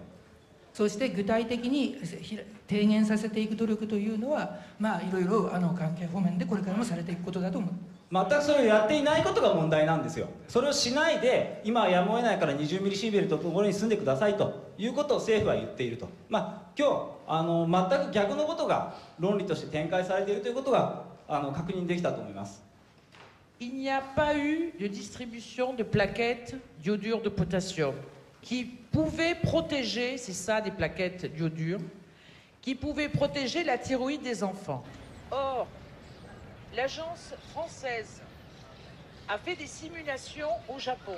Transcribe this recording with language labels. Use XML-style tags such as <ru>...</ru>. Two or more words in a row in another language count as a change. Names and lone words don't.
<ja>そして具体的に提言させていく努力というのは、いろいろ関係方面でこれからもされていくことだと思う。全くそれをやっていないことが問題なんですよ。それをしないで、今はやむを得ないから20ミリシーベルトのところに住んでくださいということを政府は言っていると。今日全く逆のことが論理として展開されているということが確認できたと思います。</ja> <fr>Il n'y a pas eu de distribution de plaquettes d'iodure de potassium qui pouvaient protéger, c'est ça des plaquettes d'iodure, qui pouvaient protéger la thyroïde des enfants. Or, l'agence française a fait des simulations au Japon.</fr>